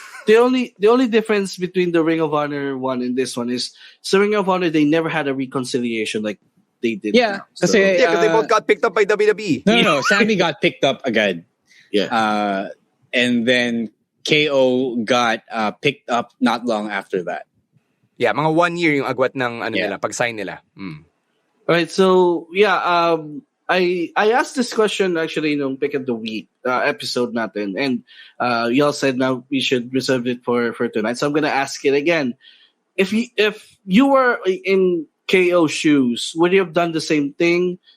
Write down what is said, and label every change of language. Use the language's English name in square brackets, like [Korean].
[English] The only difference between the Ring of Honor one and this one is the Ring of Honor, they never had a reconciliation like they did. Yeah, now. because they both got picked up by WWE. No. Sami got picked up again. Yeah. And then KO got picked up not long after that. Yeah, [Filipino] mga 1 year yung agwat ng nila, pag-sign nila. [English] Alright, so yeah, I asked this question actually in Pick of the Week episode [Filipino] natin, [English] and y'all said now we should reserve it for tonight. So I'm gonna ask it again. If you were in KO shoes, would you have done the same thing?